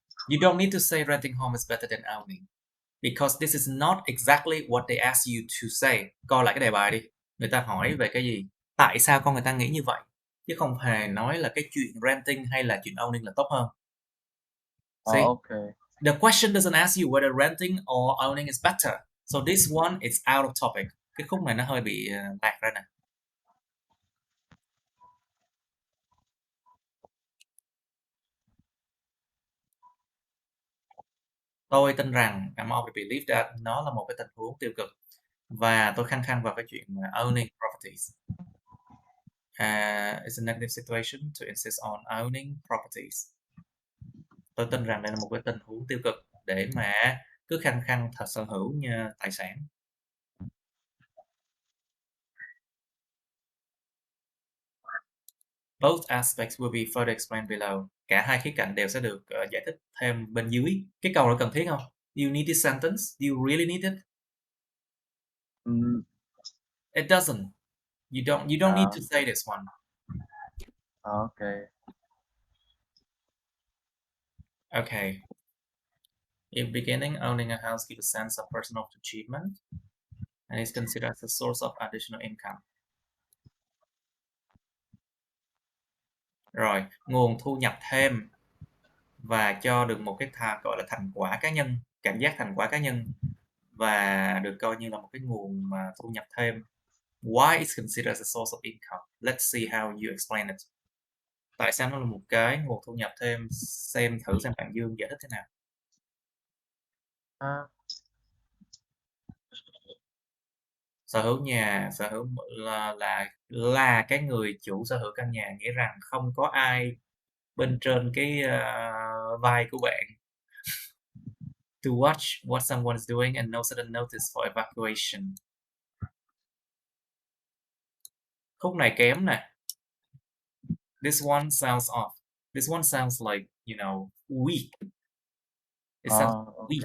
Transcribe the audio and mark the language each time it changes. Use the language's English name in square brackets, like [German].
[English] You don't need to say renting home is better than owning. Because this is not exactly what they ask you to say. [Vietnamese] Coi lại cái đề bài đi. Người ta hỏi về cái gì? Tại sao con người ta nghĩ như vậy? Chứ không hề nói là cái chuyện renting hay là chuyện owning là tốt hơn. [English] See? Okay. The question doesn't ask you whether renting or owning is better. So this one is out of topic. [Vietnamese] Cái khúc này nó hơi bị lạc ra nè. Tôi tin rằng [English] I'm of the belief that [Vietnamese] nó là một cái tình huống tiêu cực. Và tôi khăng khăng vào cái chuyện owning properties. [English] It's a negative situation to insist on owning properties. [Vietnamese] Tôi tin rằng đây là một cái tình huống tiêu cực để mà cứ khăng khăng thật sở hữu như tài sản. [English] Both aspects will be further explained below. [Vietnamese] Cả hai khía cạnh đều sẽ được giải thích thêm bên dưới. Cái câu đó cần thiết không? [English] Do you need this sentence? Do you really need it? It doesn't. You don't need to say this one. Okay. Okay. In beginning, owning a house gives a sense of personal achievement and is considered as a source of additional income. [Vietnamese] Rồi, nguồn thu nhập thêm và cho được một cái gọi là thành quả cá nhân, cảm giác thành quả cá nhân và được coi như là một cái nguồn mà thu nhập thêm. [English] Why is considered as a source of income? Let's see how you explain it. [Vietnamese] Tại sao nó là một cái nguồn thu nhập thêm? Xem thử xem bạn Dương giải thích thế nào. Sở hữu nhà, sở hữu là cái người chủ sở hữu căn nhà, nghĩa rằng không có ai bên trên cái vai của bạn. [English] To watch what someone is doing and no sudden notice for evacuation. [Vietnamese] Khúc này kém nè. [English] This one sounds off. This one sounds like, weak. It sounds weak.